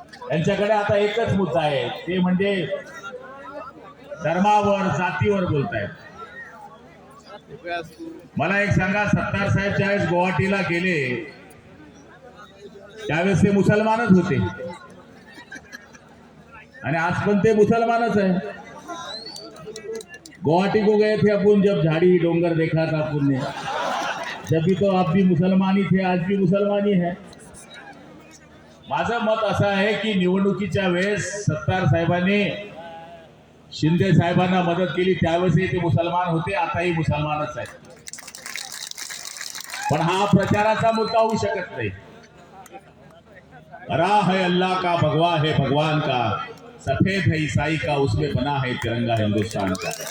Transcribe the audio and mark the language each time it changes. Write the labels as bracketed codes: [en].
[mr] यांच्याकडे आता एकच मुद्दा आहे, ते म्हणजे धर्मावर जातीवर बोलतायत. मला एक सांगा, सत्तार साहेब ज्यावेळेस गुवाहाटीला गेले त्यावेळेस ते मुसलमानच होते आणि आज पण ते मुसलमानच आहे. [hi] गुवाहाटी को गए थे अपन, जब झाड़ी डोंगर देखा था अपन ने, जब भी तो आप भी मुसलमानी थे, आज भी मुसलमानी है. [mr] माझं मत असं आहे की निवडणुकीच्या वेळेस सत्तार साहेबांनी शिंदे साहेबांना मदत केली, त्यावेळेसही ते मुसलमान होते, आताही मुसलमानच आहेत. पण हा प्रचाराचा मुद्दा होऊ शकत नाही. [hi] राह है अल्लाह का, भगवा है भगवान का, सफेद है ईसाई का, उसमें बना है तिरंगा हिंदुस्तान का.